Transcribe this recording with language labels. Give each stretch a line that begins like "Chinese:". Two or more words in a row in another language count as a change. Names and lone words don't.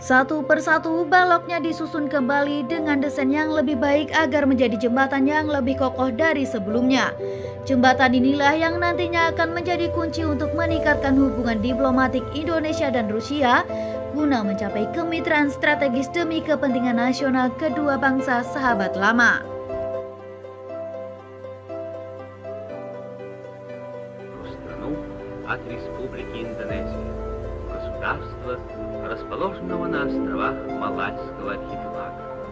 Indonesian: Satu persatu baloknya disusun kembali dengan desain yang lebih baik agar menjadi jembatan yang lebih kokoh dari sebelumnya. Jembatan inilah yang nantinya akan menjadi kunci untuk meningkatkan hubungan diplomatik Indonesia dan Rusia guna mencapai kemitraan strategis demi kepentingan nasional kedua bangsa sahabat lama.
Russian: Страну от Республики Индонезия, государства, расположенного на островах Малайского архипелага.